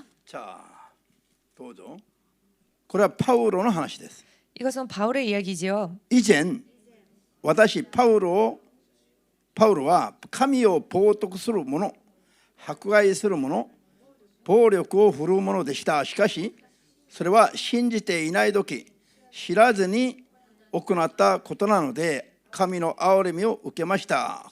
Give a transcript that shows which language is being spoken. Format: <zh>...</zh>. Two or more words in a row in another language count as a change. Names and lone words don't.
<ja>じゃあどうぞ。これはパウロの話です。</ja> <ko>이것은 바울의 이야기지요.</ko> <ja>以前私パウロは神を冒涜する者、迫害する者、暴力を振るう者でした。しかしそれは信じていない時知らずに行ったことなので神の憐れみを受けました。</ja>